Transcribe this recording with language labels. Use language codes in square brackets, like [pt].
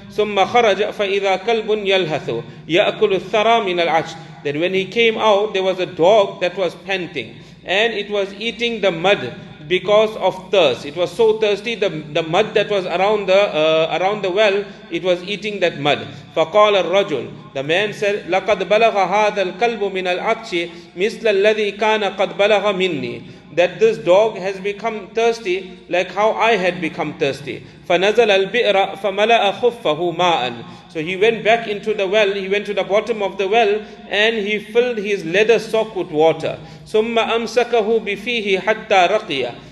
[ar] ثُمَّ خَرَجَ فَإِذَا كَلْبٌ يَلْهَثُ يَأْكُلُ الثَّرَى مِنَ الْعَجْلِ. [en] Then when he came out, there was a dog that was panting and it was eating the mud because of thirst. It was so thirsty, the mud that was around the well, it was eating that mud. [ar] فَقَالَ الرَّجُلُ. [en] The man said, [ar] لَقَدْ بَلَغَ هَذَا الْكَلْبُ مِنَ الْعَطْشِ مِثْلَ الَّذِي كَانَ قَدْ بَلَغَ مِنِّي. [en] That this dog has become thirsty like how I had become thirsty. [ar] فَنَزَلَ الْبِئْرَ فَمَلَأَ خُفَّهُ مَاءً. [en] So he went back into the well, he went to the bottom of the well and he filled his leather sock with water. [ar] ثُمَّ أَمْسَكَهُ بِفِيهِ حَتَّى رَقِيَ.